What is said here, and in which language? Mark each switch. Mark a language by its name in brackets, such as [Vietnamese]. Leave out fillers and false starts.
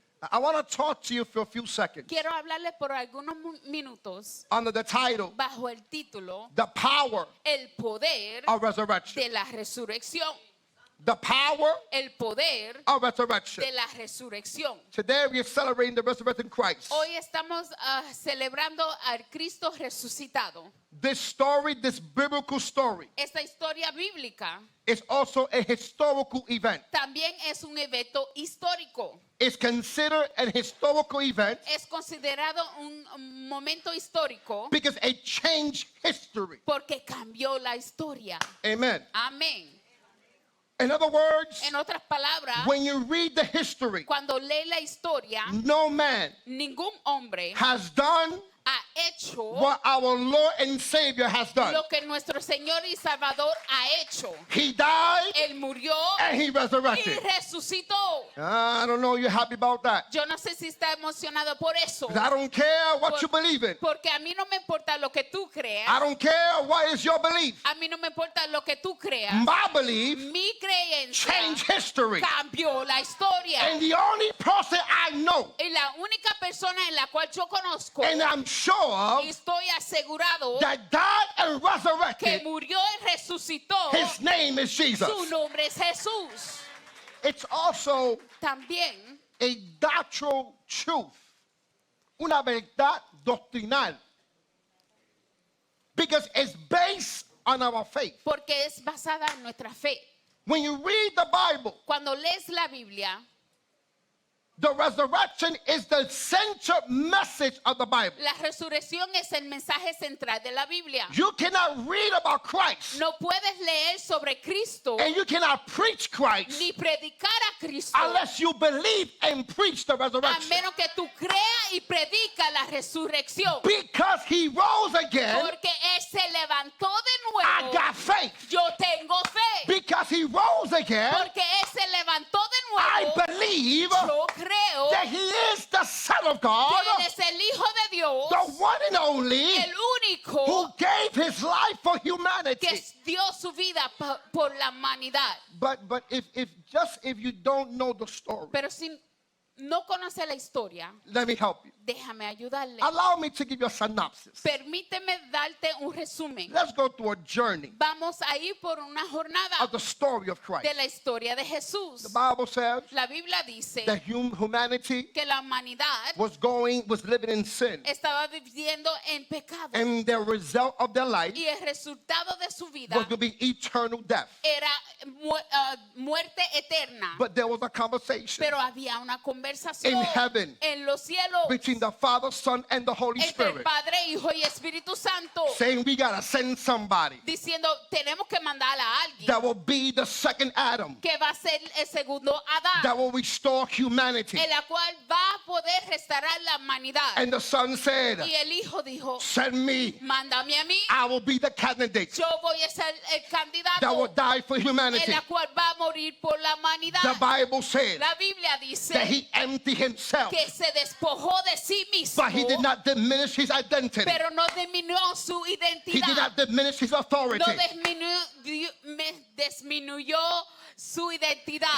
[English] I want to talk to you for a few seconds [Spanish] Quiero hablarles por algunos minutos [English] under the title, [Spanish] bajo el título [English] The Power [Spanish] El poder [English] of Resurrection. [Spanish] de la resurrección. [English] The power [Spanish] El poder [English] of resurrection. [Spanish] de la resurrección. [English] Today we are celebrating the resurrected Christ. [Spanish] Hoy estamos celebrando al Cristo resucitado. [English] This story, this biblical story, [Spanish] Esta historia bíblica [English] is also a historical event. [Spanish] también es un evento histórico. [English] It's considered an historical event [Spanish] Es considerado un momento histórico [English] because it changed history. [Spanish] porque cambió la historia. [English] Amen. [Spanish] Amén. [English] In other words, [Spanish] En otras palabras, [English] when you read the history, [Spanish] cuando lee la historia, [English] no man [Spanish] ningún hombre [English] has done [Spanish] ha hecho [English] what our Lord and Savior has done. [Spanish] lo que nuestro Señor y Salvador ha hecho. [English] He died [Spanish] Él murió [English] and he [Spanish] y [English] resurrected. [Spanish] resucitó. [English] I don't know you're happy about that. [Spanish] Yo no sé si está emocionado por eso. [English] 'Cause I don't care what you believe in. [Spanish] Porque a mí no me importa lo que tú creas. [English] I don't care what is your belief. [Spanish] A mí no me importa lo que tú creas. [English] My belief [Spanish] Mi creencia [English] changed history. [Spanish] cambió la historia. [English] And the only person I know, [Spanish] Y la única persona en la cual yo conozco [English] and I'm sure [Spanish] y estoy asegurado [English] that died and [Spanish] que [English] resurrected, [Spanish] murió y resucitó, [English] his name is Jesus. [Spanish] su nombre es Jesús. [English] It's also [Spanish] También [English] a doctrinal truth, [Spanish] una verdad doctrinal, [English] because it's based on our faith. [Spanish] porque es basada en nuestra fe. [English] When you read the Bible, [Spanish] Cuando lees la Biblia, [English] the resurrection is the central message of the Bible. [Spanish] la resurrección es el mensaje central de la Biblia. [English] You cannot read about Christ [Spanish] No puedes leer sobre Cristo [English] and you cannot preach Christ [Spanish] ni predicar a Cristo [English] unless you believe and preach the [Spanish] a [English] resurrection. [Spanish] menos que tú creas y predica la resurrección. [English] Because he rose again, [Spanish] Porque Él se levantó de [English] I [Spanish] nuevo. [English] got faith. [Spanish] Yo tengo fe. [English] Because he rose again, [Spanish] Porque Él se levantó de [English] I [Spanish] nuevo. [English] believe [Spanish] Yo creo [English] that he is the Son of God, [Spanish] que Él es el Hijo de Dios, [English] the one and only, [Spanish] el [English] who [Spanish] único [English] gave his life for humanity. [Spanish] que dio su vida por la humanidad. [English] But if you don't know the story, [Spanish] Pero si no conoce la historia, [English] let me help you. [Spanish] déjame ayudarle. [English] Allow me to give you a synopsis. [Spanish] Permíteme darte un resumen. [English] Let's go through a journey [Spanish] Vamos a ir por una jornada [English] of the story of Christ. [Spanish] de la historia de Jesús. [English] The Bible says [Spanish] La Biblia dice [English] that humanity [Spanish] que la humanidad [English] was living in sin. [Spanish] estaba viviendo en pecado [English] And the result of their life [Spanish] y el resultado de su vida [English] was to be eternal death. [Spanish] era muerte eterna. [English] But there was a conversation [Spanish] Pero había una [English] in [Spanish] conversación [English] heaven [Spanish] en los cielos [English] between between the Father, Son, and the Holy [Spanish] entre el [English] Spirit, [Spanish] Padre, Hijo y Espíritu Santo, [English] saying we gotta send somebody [Spanish] diciendo tenemos que mandar a alguien [English] that will be the second Adam, [Spanish] que va a ser el segundo Adán, [English] that will restore humanity. [Spanish] en la cual va a poder restaurar la humanidad. [English] And the Son said, [Spanish] Y el Hijo dijo, [English] send me, [Spanish] mándame a mí, [English] I will be the candidate [Spanish] yo voy a ser el [English] that will [Spanish] candidato [English] die for [Spanish] en [English] humanity. [Spanish] la cual va a morir por la [English] The [Spanish] humanidad. [English] Bible said [Spanish] La Biblia dice [English] that he emptied himself, [Spanish] que se despojó de sí mismo, [English] but he did not diminish his identity. [Spanish] pero no disminuyó su [English] He did [Spanish] identidad, [English] not diminish his authority. [Spanish] no disminuyó su identidad.